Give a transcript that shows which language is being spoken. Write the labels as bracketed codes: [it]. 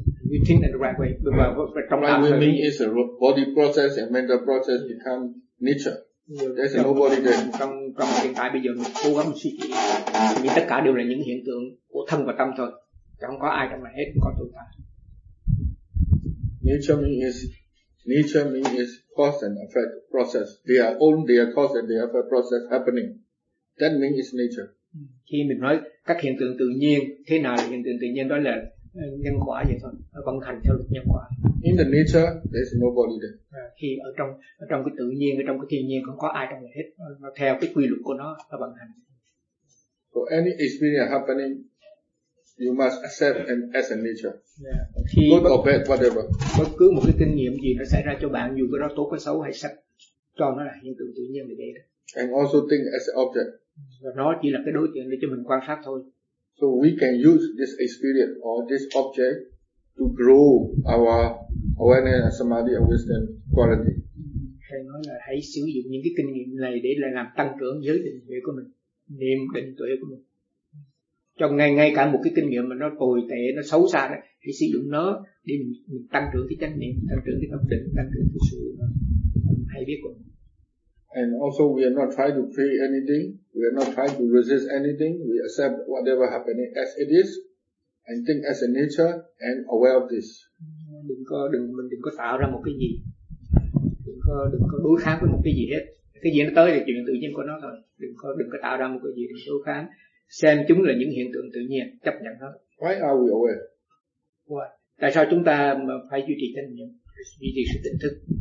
[en] We think in the right way. Right way means is a body process and mental process become nature. There's nobody there. [vi] Trong hiện tại bây giờ mình cố gắng suy nghĩ, vì tất cả đều là những hiện tượng của thân và tâm thôi, chẳng có ai trong này hết, không có tồn tại. [en] Nature means Nature means it's cause and effect process. They are own their cause and their effect process happening. That means it's nature. [vi] Khi mình nói các hiện tượng tự nhiên, thế nào là hiện tượng tự nhiên, đó là nhân quả vậy thôi, vận hành theo luật nhân quả. [en] In the nature, there's nobody there. [vi] Khi ở trong cái tự nhiên, ở trong cái thiên nhiên, không có ai trong này hết. Nó theo cái quy luật của nó, nó vận hành. [en] So any experience happening, you must accept and as a nature. Yeah. Good or bad, whatever. [vi] Bất cứ một cái kinh nghiệm gì nó xảy ra cho bạn, dù cái đó tốt hay xấu hay sắc, cho nó là hiện tượng tự nhiên như vậy đó. [en] And also think as an object. [vi] Và nó chỉ là cái đối tượng để cho mình quan sát thôi. [en] So we can use this experience or this object to grow our awareness, samadhi, and wisdom quality. [vi] Hay nói là hãy sử dụng những cái kinh nghiệm này để là làm tăng trưởng giới định tuệ của mình, niệm định tuệ của mình. Trong ngay cả một cái kinh nghiệm mà nó tồi tệ, nó xấu xa đó, hãy sử dụng nó để mình tăng trưởng cái chánh niệm, tăng trưởng cái tâm định, tăng trưởng cái sự hay biết của mình. [en] And also we are not trying to create anything, we are not trying to resist anything, we accept whatever happening as it is, and think as a nature, and aware of this. [vi] Đừng có tạo ra một cái gì, đừng có đối kháng với một cái gì hết. Cái gì nó tới thì chuyện tự nhiên của nó thôi. Đừng có tạo ra một cái gì, đừng đối kháng. Xem chúng là những hiện tượng tự nhiên, chấp nhận nó. [en] Why are we aware? Why? [vi] Tại sao chúng ta phải duy trì chánh niệm, duy trì sự tỉnh thức?